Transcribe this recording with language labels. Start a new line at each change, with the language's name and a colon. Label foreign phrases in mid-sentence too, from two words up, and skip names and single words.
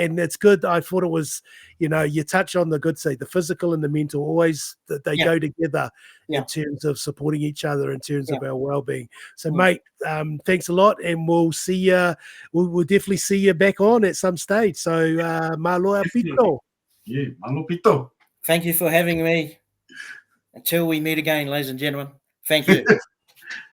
English: And it's good. I thought it was, you touch on the good side, the physical and the mental. Always that they go together in terms of supporting each other, in terms of our well-being. So, mate, thanks a lot, and we'll see you. We'll definitely see you back on at some stage. So,
Tongan: maloa pito. Yeah, malo pito.
English: Thank you for having me. Until we meet again, ladies and gentlemen. Thank you.